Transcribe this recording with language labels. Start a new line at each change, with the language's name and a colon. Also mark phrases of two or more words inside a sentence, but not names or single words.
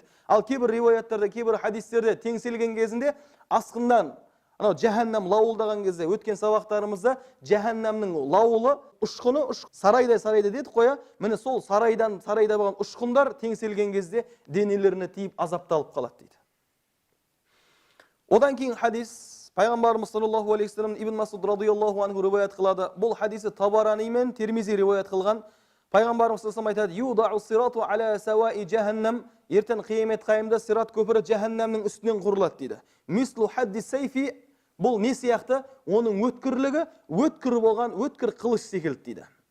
Kazakh: Ал кейбір риуаяттарда, кейбір хадистерде теңселген кезінде асқындан жаханнам лауылдаған кезде өткен сабақтарымызда жаханнамның лауылы ұшқыны сарайдай дедік қоя. Міне сол сарайда болған ұшқындар теңселген кезде денелеріне тиіп азапталып қалады дейді. Одан кейін хадис пайғамбарымыз
Arabic: صلى الله عليه وسلم
Kazakh: Ибн Масуд
Arabic: رضي الله عنه
Kazakh: риуаят қылады. Бұл хадисі Табарани мен Термизи риуаят қылған. Пайғамбарымыз
Arabic: صلى الله عليه
Kazakh: айтады:
Arabic: "يوضع الصراط على سواء جهنم",
Kazakh: ертең қиямет қайымда сират көпірі жаханнамның үстінен құрылады дейді.
Arabic: مثل حد السيف,
Kazakh: бұл не сияқты? Оның өткірлігі өткір болған өткір қылыш секілді дейді.